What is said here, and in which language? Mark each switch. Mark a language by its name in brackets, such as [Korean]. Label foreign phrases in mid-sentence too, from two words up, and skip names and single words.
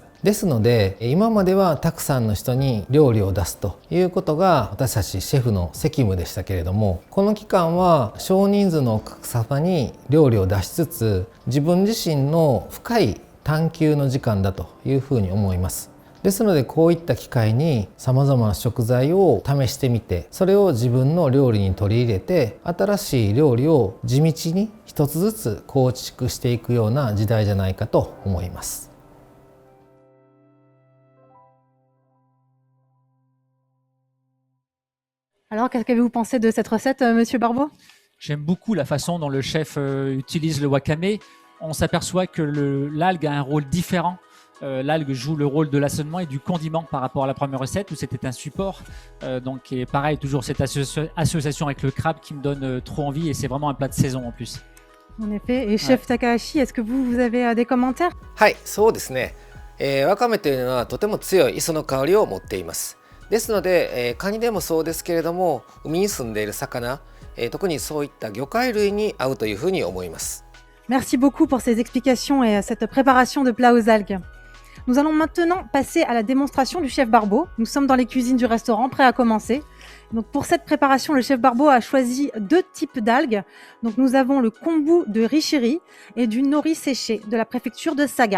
[Japanese] ですので今まではたくさんの人に料理を出すということが私たちシェフの責務でしたけれども、この期間は少人数のお客様に料理を出しつつ自分自身の深い探求の時間だというふうに思います。ですのでこういった機会にさまざまな食材を試してみて、それを自分の料理に取り入れて新しい料理を地道に一つずつ構築していくような時代じゃないかと思います。 [French] Alors, qu'est-ce que vous pensez de cette recette, Monsieur Barbeau? J'aime beaucoup la façon dont le chef utilise le wakame. On s'aperçoit que l'algue a un rôle différent. L'algue joue le rôle de l'assaisonnement et du condiment par rapport à la première recette où c'était un support. Donc, et pareil, toujours cette association avec le crabe qui me donne trop envie, et c'est vraiment un plat de saison en plus. En effet. Et chef Takahashi, est-ce que vous avez des commentaires? [Japanese] はい、そうですね。わかめというのはとても強い磯の香りを持っています。ですので、カニでもそうですけれども、海に住んでいる魚、特にそういった魚介類に合うというふうに思います。 [French] Merci beaucoup pour ces explications et cette préparation de plats aux algues. Nous allons maintenant passer à la démonstration du chef Barbeau. Nous sommes dans les cuisines du restaurant, prêts à commencer. Donc pour cette préparation, le chef Barbeau a choisi 2 types d'algues. Donc nous avons le kombu de Rishiri et du nori séché de la préfecture de Saga.